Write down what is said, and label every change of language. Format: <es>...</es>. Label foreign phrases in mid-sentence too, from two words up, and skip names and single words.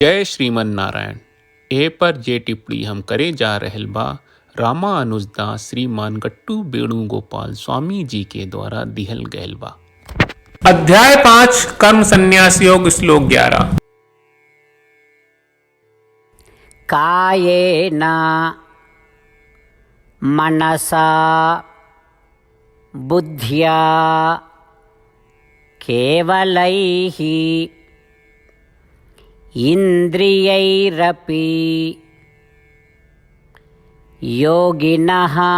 <sa>जय श्रीमन नारायण।</sa> <bho>ए पर जे टिप्पणी हम करे जा रहल बा रामानुजदास श्रीमान गट्टू वेणुगोपाल स्वामी जी के द्वारा दिहल गयल बा। अध्याय 5 कर्म संन्यास योग श्लोक 11।</bho> <sa>कायेन मनसा बुद्ध्या केवलैः इन्द्रियैरपि योगिनः</sa>